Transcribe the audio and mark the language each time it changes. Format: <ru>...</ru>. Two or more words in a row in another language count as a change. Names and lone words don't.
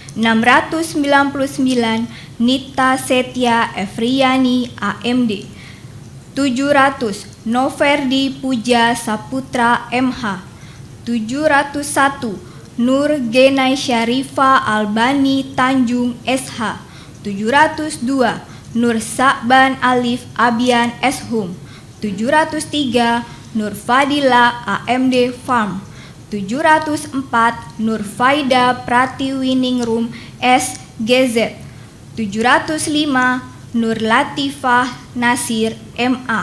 <id>699 Nita Setia Efriani AMD. 700 Noverdi Puja Saputra MH. 701 Nur Genai Syarifa Albani Tanjung SH. 702 Nur Sakban Alif Abian Eshum. 703 Nur Fadila AMD Farm. 704 Nur Faida Pratiwiningrum SGZ. 705 Nur Latifah Nasir MA.</id>